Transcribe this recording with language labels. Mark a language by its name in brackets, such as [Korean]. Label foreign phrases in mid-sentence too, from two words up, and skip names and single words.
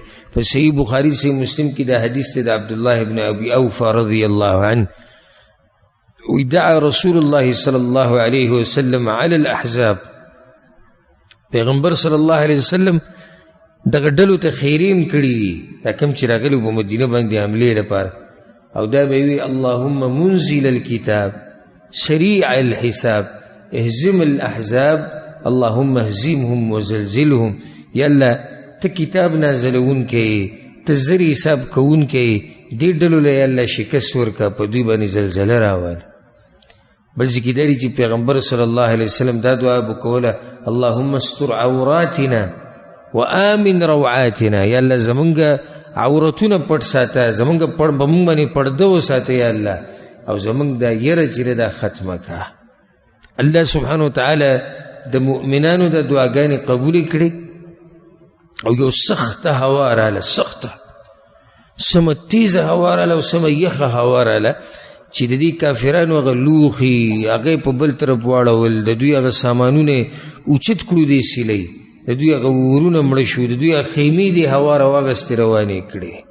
[Pashto] په صحیح بخاري صحیح مسلم کې دا حدیث دی د عبدالله بن ابي اوفا [Arabic] رضی الله عنه [Pashto] وی [Arabic] دعا رسول الله صلی الله علیه وسلم علی الاحزاب. [Pashto] پیغمبر [Arabic] صلی الله علیه وسلم [Pashto] دغه ډلو ته خیرین کړي دي دا کوم چې راغلي په مدینه باندې حملې لپاره او دا به وي [Arabic] اللهم منزل الكتاب سريع الحساب اهزم الاحزاب اللهم اهزمهم وزلزلهم. [Pashto] یالله ته کتاب نازلون کې ته زر حساب کوون کې دې ډلو له یالله شکست ورکه په دوی باندې زلزله راوال. بل ځکې دا دی چې پیغمبر [Arabic] صلی الله علیه وسلم [Pashto] دا دعا به کوله [Arabic] اللهم استر عوراتنا وآمن روعاتنا. [Pashto] یا الله زمونږ عورتونه پټ ساته زمونږ په موږ باندې پرده وساته یا الله او زمونږ دا یره چې دا ختمه که. [Arabic] الله سبحانه وتعالی [Pashto] د مؤمنانو د دعاګانې قبولې کړي او یو سخته هوا راله سخته سمه تیزه هوا راله او سمه یخه هوا راله چې د دې کافرانو هغه لوښي هغه په بل طرف واړول د دوی هغه سامانونه اوچت کړو دې سیلۍ د دوی هغه ورونه مړه شو د دوی هغه خیمې دې هوا راواغستې روانې کړې